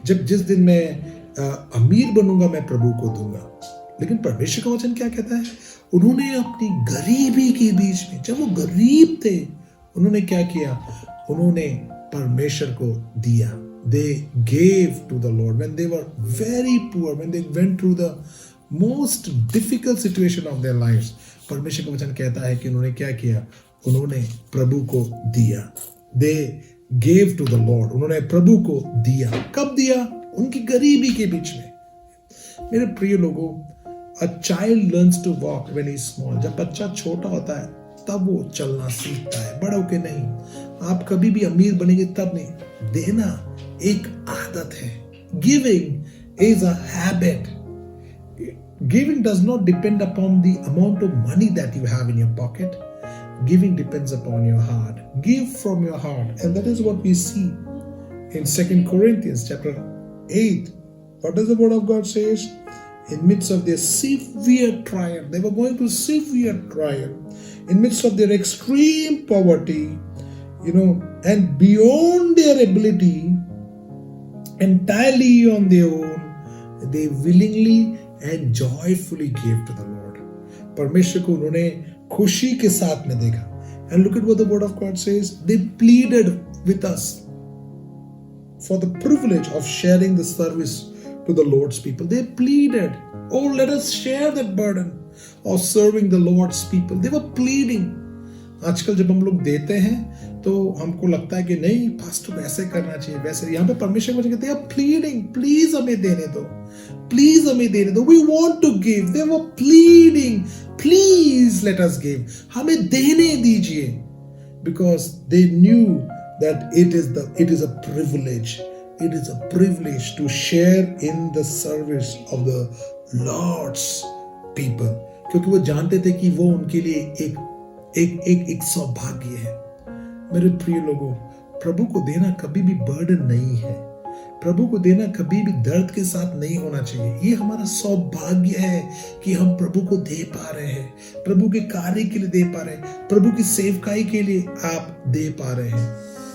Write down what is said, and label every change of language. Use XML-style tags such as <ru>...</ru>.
<hi>जिस दिन मैं अमीर बनूंगा, मैं प्रभु को दूंगा. लेकिन परमेश्वर का वचन क्या कहता है? उन्होंने अपनी गरीबी के बीच में, जब वो गरीब थे, उन्होंने क्या किया? उन्होंने परमेश्वर को दिया.</hi> <en>They gave to the Lord when they were very poor, when they went through the most difficult situation of their lives.</en> <hi>परमेश्वर का वचन कहता है कि उन्होंने क्या किया? उन्होंने प्रभु को दिया.</hi> <en>They gave to the Lord.</en> <hi>उन्होंने प्रभु को दिया. कब दिया? उनकी गरीबी के बीच में. मेरे प्रिय लोगों,</hi> <en>a child learns to walk when he is small.</en> <hi>जब बच्चा छोटा होता है तब वो चलना सीखता है, बड़ा होके नहीं. आप कभी भी अमीर बनेंगे तब नहीं. देना एक आदत है.</hi> <en>Giving is a habit. Giving does not depend upon the amount of money that you have in your pocket. Giving depends upon your heart. Give from your heart, and that is what we see in 2 Corinthians chapter 8. What does the word of God says? In midst of their severe trial, they were going through severe trial. In midst of their extreme poverty, and beyond their ability, entirely on their own, they willingly and joyfully gave to the Lord.</en> <hi>परमेश्वर को उन्होंने खुशी के साथ में देखा.</hi> <en>And look at what the word of God says. They pleaded with us for the privilege of sharing the service to the Lord's people. They pleaded, oh, let us share that burden of serving the Lord's people. They were pleading.</en> <hi>आजकल जब हम लोग देते हैं तो हमको लगता है कि नहीं पास्टर वैसे करना चाहिए, वैसे. यहाँ पे परमेश्वर मुझे कहते हैं प्लीडिंग, प्लीज हमें देने दो, प्लीज हमें देने दो.</hi> <en>We want to give. They were pleading, please let us give.</en> <hi>हमें देने दीजिए.</hi> <en>Because they knew that it is a privilege. It is a privilege to share in the service of the Lord's people.</en> <hi>क्योंकि वो जानते थे कि वो उनके लिए एक सौभाग्य है. मेरे प्रिय लोगों, प्रभु को देना कभी भी बर्डन नहीं है. प्रभु को देना कभी भी दर्द के साथ नहीं होना चाहिए. ये हमारा सौभाग्य है कि हम प्रभु को दे पा रहे हैं, प्रभु के कार्य के लिए दे पा रहे हैं, प्रभु की सेवकाई के लिए आप दे पा रहे हैं.</hi>